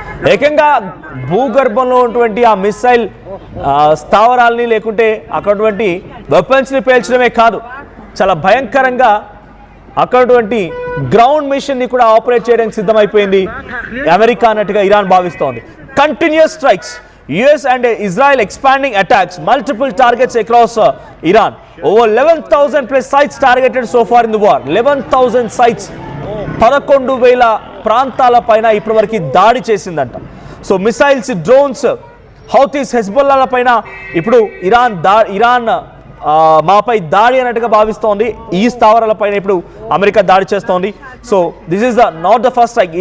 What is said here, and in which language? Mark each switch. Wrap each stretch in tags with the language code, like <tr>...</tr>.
<te>ఏకంగా భూగర్భంలో ఉన్నటువంటి ఆ మిసైల్ స్థావరాల్ని, లేకుంటే అక్కడటువంటి వెపన్స్ని పేల్చడమే కాదు, చాలా భయంకరంగా అక్కడటువంటి గ్రౌండ్ మిషన్ని కూడా ఆపరేట్ చేయడానికి సిద్ధమైపోయింది అమెరికా అన్నట్టుగా ఇరాన్ భావిస్తోంది.</te> <en>Continuous strikes, US and Israel expanding attacks, multiple targets across Iran. Over 11,000 plus sites targeted so far in the war.</en> <te>11,000 sites, 11,000 ప్రాంతాల పైన ఇప్పటివరకు దాడి చేసిందంట. సో మిసైల్స్, డ్రోన్స్, హౌతీస్, హెజ్బొల్లాల పైన ఇప్పుడు ఇరాన్ మాపై దాడి అన్నట్టుగా భావిస్తోంది. ఈ స్థావరాల పైన ఇప్పుడు అమెరికా దాడి చేస్తోంది.</te> <en>So this is not the first strike.</en>